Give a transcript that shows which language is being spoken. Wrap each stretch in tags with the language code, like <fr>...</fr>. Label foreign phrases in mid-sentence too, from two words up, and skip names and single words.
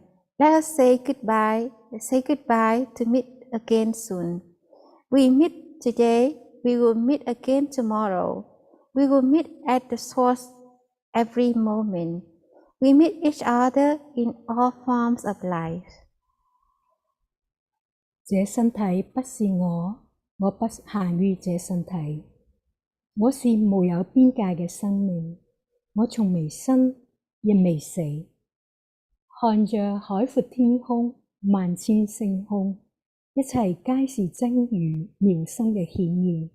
<en>Let us say goodbye to meet again soon. We meet today, we will meet again tomorrow. We will meet at the source every moment. We meet each other in all forms of life.</en> <yue>這身體不是我，我不限於這身體。我是無有邊界嘅生命，我從未生亦未死。看着海闊天空，萬千星空，一切皆是真如妙心嘅顯現。</yue>